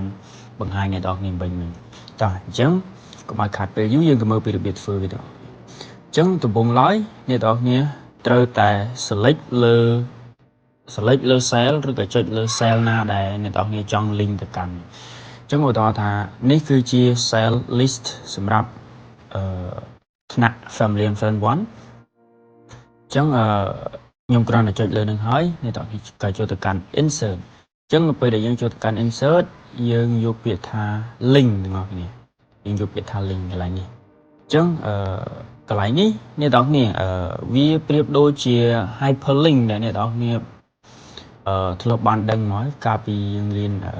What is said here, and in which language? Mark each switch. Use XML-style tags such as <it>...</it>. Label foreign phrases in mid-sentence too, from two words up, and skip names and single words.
<km>បង្ហាញអ្នកនរគ្នាវិញតោះអញ្ចឹងកុំឲ្យខាតពេលយូរយើងទៅមើលពីរបៀបធ្វើវាទៅអញ្ចឹងដំបូងឡើយអ្នកនរគ្នាត្រូវតែ select លើ cell ឬក៏ចុចលើ cell ណាដែលអ្នកនរគ្នាចង់ link ទៅកាន់អញ្ចឹងឧទាហរណ៍ថានេះគឺជា</km> <en>cell list</en> <km>សម្រាប់ថ្នាក់ family and friend 1 អញ្ចឹងខ្ញុំគ្រាន់តែចុចលើនឹងហើយអ្នកនរគ្នាក៏ចូលទៅកាន់ insert អញ្ចឹងនៅពេលដែលយើងចូលទៅកាន់ insert យើងយកពាក្យថា link ទាំងអស់គ្នាយើងយកពាក្យថា link កន្លែងនេះអញ្ចឹងកន្លែងនេះអ្នកនរគ្នាវាប្រៀបដូចជា hyperlink ដែលអ្នកនរគ្នាធ្លាប់បានដឹងមកកាលពីយើងរៀន</km>